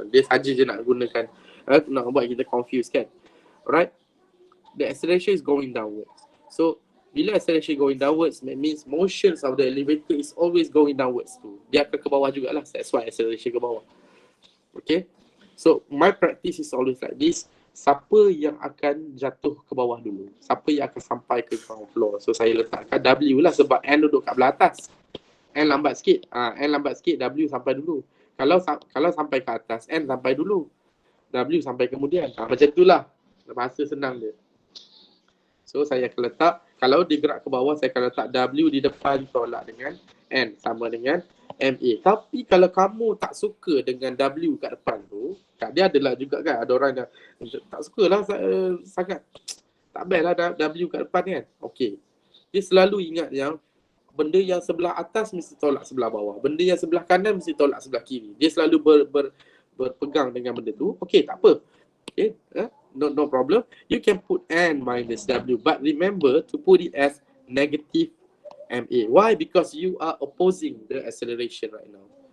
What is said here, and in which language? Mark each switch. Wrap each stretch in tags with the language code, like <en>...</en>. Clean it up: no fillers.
<ms>Dia saja je nak gunakan, nak buat kita confuse kan. Alright.</ms> <en>The acceleration is going downwards. So</en> <ms>bila</ms> <en>acceleration going downwards, that means motions of the elevator is always going downwards too.</en> <ms>Dia akan ke bawah jugalah.</ms> <en>That's why acceleration</en> <ms>ke bawah.</ms> <en>Okay. So my practice is always like this.</en> <ms>Siapa yang akan jatuh ke bawah dulu? Siapa yang akan sampai ke ground floor? So saya letakkan W lah sebab N duduk kat belah atas. N lambat sikit. N lambat sikit, W sampai dulu. Kalau sampai ke atas, N sampai dulu. W sampai kemudian. Macam itulah. Bahasa senang dia. So saya akan letak, kalau dia gerak ke bawah, saya akan letak W di depan tolak dengan N sama dengan MA. Tapi kalau kamu tak suka dengan W kat depan tu, dia adalah juga kan, ada orang yang tak sukalah sangat. Tak best lah W kat depan kan. Okey. Dia selalu ingat yang benda yang sebelah atas mesti tolak sebelah bawah. Benda yang sebelah kanan mesti tolak sebelah kiri. Dia selalu berpegang dengan benda tu. Okey, tak apa.</ms> <en>Okay, no problem. You can put N minus W, but remember to put it as negative MA. Why? Because you are opposing the acceleration right now.</en>